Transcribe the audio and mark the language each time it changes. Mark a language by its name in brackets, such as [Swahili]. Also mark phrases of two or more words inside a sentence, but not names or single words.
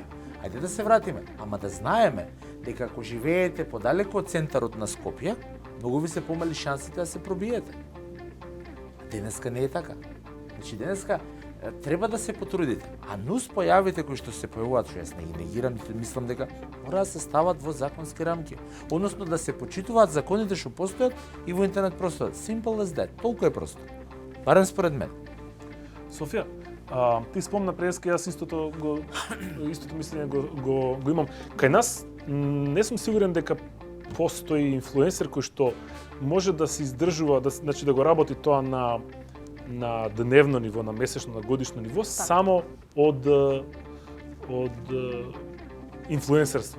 [Macedonian] Ајде да се вратиме, ама да знаеме дека ако живеете подалеку од центарот на Скопје, многу ви се помали шансите да се пробиете. Денеска не е така. Значи денеска треба да се потрудите. А нус појавите кои што се појавуваат, што јас не ги негирам, мислам дека мора да се стават во законски рамки. Односно да се почитуваат законите што постојат и во интернет простојат. [English] Simple as that. [Macedonian] Толку е просто. Барем според мен. Софија, ти спомна преска, јас истото мислење го имам. Кај нас не сум сигурен дека постои инфлуенсер кој што може да се издржува, значи да го работи тоа на дневно ниво, на месечно, на годишно ниво, само од инфлуенсерство.